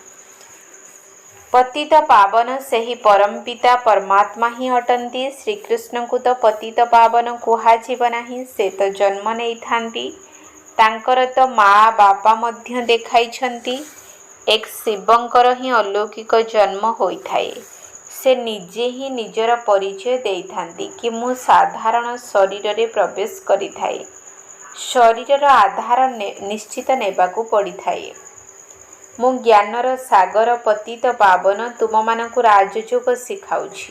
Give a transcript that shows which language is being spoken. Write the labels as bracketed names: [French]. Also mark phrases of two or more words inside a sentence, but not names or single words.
[Odia] ପତିତ ପାବନ ସେହି ପରମପିତା ପରମାତ୍ମା ହିଁ ଅଟନ୍ତି। ଶ୍ରୀକୃଷ୍ଣଙ୍କୁ ତ ପତିତ ପାବନ କୁହାଯିବ ନାହିଁ, ସେ ତ ଜନ୍ମ ନେଇଥାନ୍ତି। ତାଙ୍କର ତ ମା ବାପା ମଧ୍ୟ ଦେଖାଇଛନ୍ତି। ଏକ ଶିବଙ୍କର ହିଁ ଅଲୌକିକ ଜନ୍ମ ହୋଇଥାଏ। ସେ ନିଜେ ହିଁ ନିଜର ପରିଚୟ ଦେଇଥାନ୍ତି କି ମୁଁ ସାଧାରଣ ଶରୀର ରେ ପ୍ରବେଶ କରିଥାଏ। ଶରୀର ଆଧାର ନିଶ୍ଚିତ ନେବାକୁ ପଡ଼ି ଥାଏ। ମୁଁ ଜ୍ଞାନର ସାଗର ପତିତ ପାବନ ତୁମ ମାନଙ୍କୁ ରାଜଯୋଗ ଶିଖାଉଛି।